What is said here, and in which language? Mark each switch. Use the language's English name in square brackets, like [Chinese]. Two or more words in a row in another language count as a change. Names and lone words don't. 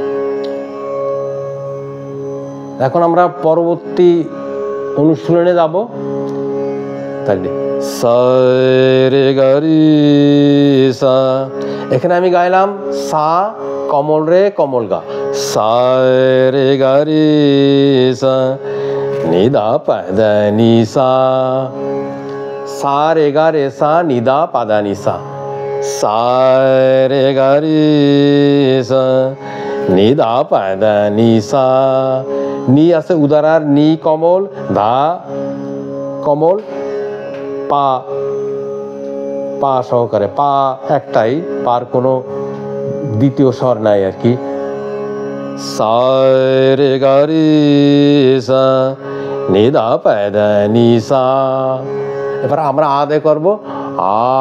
[Bangla] এখন আমরা পরবর্তী অনুশীলনে যাব। তাহলে সা রে গা রে সা, এখানে আমি গাইলাম সা কমল রে কমল গা, সা রে গা রে সা। नि दा पा दा नि सा सा रे गा रे सा नि दा पा दा नि सा सा रे गा रे सा नि दा पा दा नि सा নি আছে উদারার নি কমল ধা কমল পা পা সহকারে পা একটাই পার কোনো দ্বিতীয় স্বর নাই আর কি সা রে গা রে সা নি দা পা দা নি সা এবার আমরা আদে করব আ